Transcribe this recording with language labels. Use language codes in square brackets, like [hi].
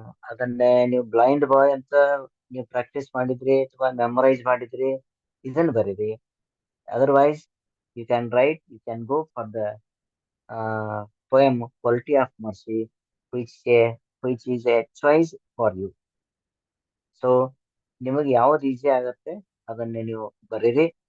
[kn] ಅದನ್ನೇ ನೀವು blind boy ಅಂತ ನೀವು ಪ್ರಾಕ್ಟೀಸ್ ಮಾಡಿದ್ರಿ ಅಥವಾ ಮೆಮರೈಸ್ ಮಾಡಿದ್ರಿ, ಇದನ್ನ ಬರೀರಿ. [en] Otherwise you can go for the poem Quality of Mercy, which is a choice for you. [kn] So ನಿಮಗೆ ಯಾವ್ದು ಈಸಿ ಆಗತ್ತೆ ಅದನ್ನೇ ನೀವು ಬರೀರಿ.